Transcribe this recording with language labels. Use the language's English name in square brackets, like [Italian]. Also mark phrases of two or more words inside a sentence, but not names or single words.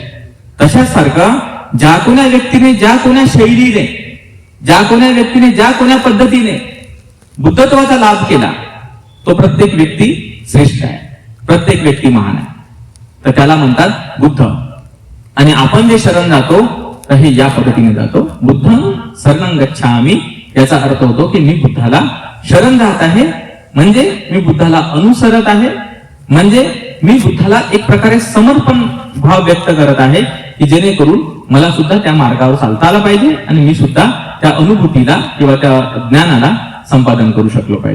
[Marathi] तशाच सारखं ज्या कोण्या व्यक्तीने, ज्या कोण्या शैलीने, ज्या कोण्या व्यक्तीने, ज्या कोण्या पद्धतीने बुद्धत्वाचा लाभ केला, तो प्रत्येक व्यक्ती श्रेष्ठ आहे, प्रत्येक व्यक्ती महान आहे. तर त्याला म्हणतात बुद्ध. आणि आपण जे शरण जातो तर हे या पद्धतीने जातो, [Pali] बुद्धं शरणं गच्छामि. [Marathi] याचा अर्थ होतो की मी बुद्धाला शरण जात आहे, म्हणजे मी बुद्धाला अनुसरत आहे, म्हणजे मी बुद्धाला एक प्रकारे समर्पण भाव व्यक्त करत आहे, की जेणेकरून मला सुद्धा त्या मार्गावर चालता आला पाहिजे आणि मी सुद्धा त्या अनुभूतीला किंवा त्या ज्ञानाला संपादन करू शकलो पाहिजे.